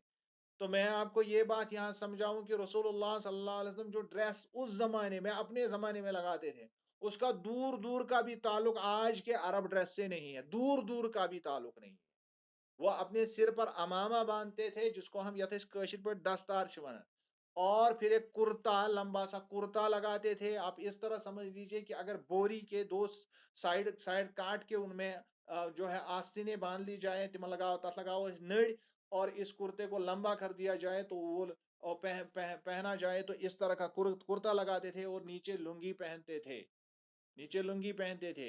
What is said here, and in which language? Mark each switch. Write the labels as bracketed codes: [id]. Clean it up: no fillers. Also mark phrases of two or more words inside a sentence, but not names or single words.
[ur] تو میں آپ کو یہ بات یہاں سمجھاؤں کہ رسول اللہ صلی اللہ علیہ وسلم جو ڈریس اس زمانے میں، اپنے زمانے میں لگاتے تھے، اس کا دور دور کا بھی تعلق آج کے عرب ڈریس سے نہیں ہے. دور دور کا بھی تعلق نہیں ہے. وہ اپنے سر پر امامہ باندھتے تھے، جس کو ہم [ks] یتھس کاشر پر دستار ونان، [ur] اور پھر ایک کرتا، لمبا سا کرتا لگاتے تھے. آپ اس طرح سمجھ لیجئے کہ اگر بوری کے دو سائڈ کاٹ کے ان میں جو ہے آستینیں باندھ لی جائے، تم لگاؤ نڑ، اور اس کرتے کو لمبا کر دیا جائے تو وہ پہنا جائے تو اس طرح کا کرتا لگاتے تھے اور نیچے لنگی پہنتے تھے.